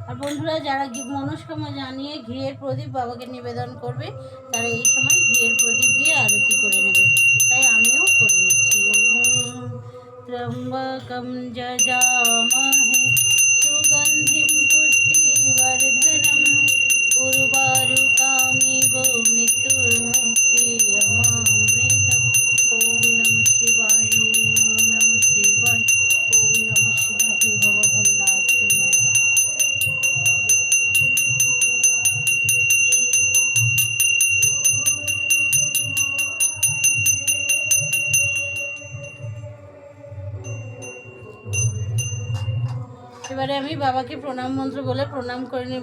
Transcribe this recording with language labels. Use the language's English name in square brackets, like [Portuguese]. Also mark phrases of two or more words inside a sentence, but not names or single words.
[Bangla] বন্ধুরা যারা মনস্কামনা জানিয়ে ঘিয়ের প্রদীপ বাবাকে নিবেদন করবে তারা এই সময় ঘিয়ের প্রদীপ দিয়ে আরতি করে নেবে, তাই আমিও করে নিচ্ছি। [Sanskrit] ओम त्र्यम्बकम यजामहे सुगन्धिम पुष्टिवर्धनम उर्वारुकामिव मृत्युर्मुक्षीयमामृतम। ओम नमः शिवाय, ओम नमः शिवाय, ओम नमः शिवाय। [Bangla] হে বাবা ভোলেনাথ তুমি এবারে আমি বাবাকে প্রণাম মন্ত্র বলে প্রণাম করে নেব।